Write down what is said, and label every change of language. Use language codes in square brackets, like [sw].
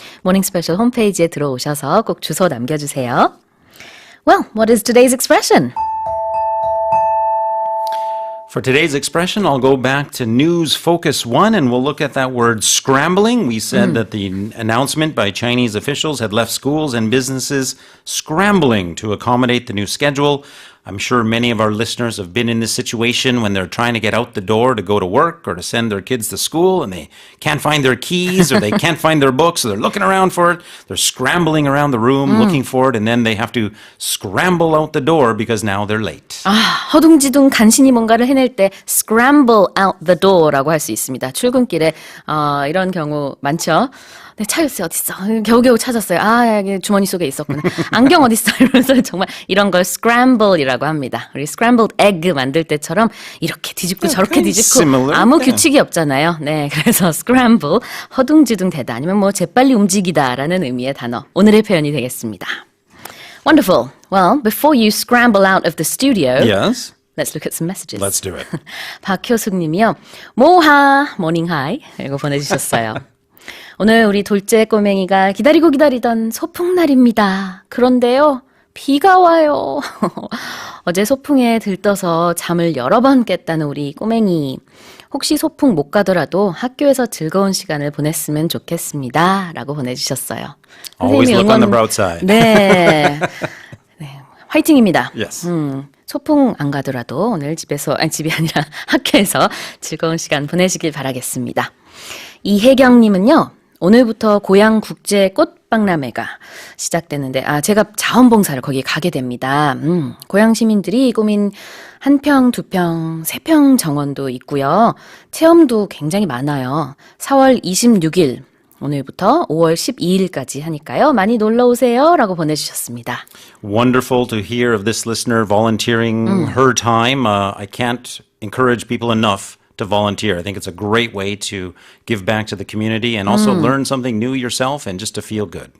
[ko] 모닝 스페셜 홈페이지에 들어오셔서 꼭 주소 남겨주세요. [en] Well, what is today's expression? For today's expression, I'll go back to News Focus 1 and we'll look at that word scrambling. We said that the announcement by Chinese officials had left schools and businesses scrambling to accommodate the new schedule. I'm sure many of our listeners have been in this situation when they're trying to get out the door to go to work or to send their kids to school and they can't find their keys or they can't find their books, so they're looking around for it. They're scrambling around the room looking for it and then they have to scramble out the door because now they're late. [ko] 허둥지둥 간신히 뭔가를 해낼 때 [en] scramble out the door [ko] 라고 할 수 있습니다. 출근길에 이런 경우 많죠. 네, 차였어요. 어딨어? 겨우겨우 찾았어요. 여기 주머니 속에 있었구나. 안경 어딨어? 이러면서 정말 이런 걸 scramble이라고 합니다. 우리 scrambled egg 만들 때처럼 이렇게 뒤집고 저렇게 뒤집고 [en] similar. [ko] 아무 규칙이 없잖아요. 네, 그래서 scramble, 허둥지둥 되다 아니면 뭐 재빨리 움직이다라는 의미의 단어. 오늘의 표현이 되겠습니다. [en] Wonderful. Well, before you scramble out of the studio, Yes? let's look at some messages. Let's do it. [ko] 박효숙 님이요. 모하, 모닝 하이. 이거 보내주셨어요. 오늘 우리 둘째 꼬맹이가 기다리던 소풍날입니다. 그런데요, 비가 와요. 어제 소풍에 들떠서 잠을 여러 번 깼다는 우리 꼬맹이. 혹시 소풍 못 가더라도 학교에서 즐거운 시간을 보냈으면 좋겠습니다. 라고 보내주셨어요. [en] Always [ko] 선생님이 [en] look on the bright side. [ko] 네. 네. 화이팅입니다. [en] Yes. [ko] 소풍 안 가더라도 오늘 집이 아니라 학교에서 즐거운 시간 보내시길 바라겠습니다. 이혜경님은요, 오늘부터 고양 국제 꽃박람회가 시작되는데, 제가 자원봉사를 거기에 가게 됩니다. 고양 시민들이 꾸민 1평, 2평, 3평 정원도 있고요. 체험도 굉장히 많아요. 4월 26일 오늘부터 5월 12일까지 하니까요. 많이 놀러 오세요. 라고 보내주셨습니다. [en] Wonderful to hear of this listener volunteering her time. I can't encourage people enough to volunteer. I think it's a great way to give back to the community and also learn something new yourself and just to feel good.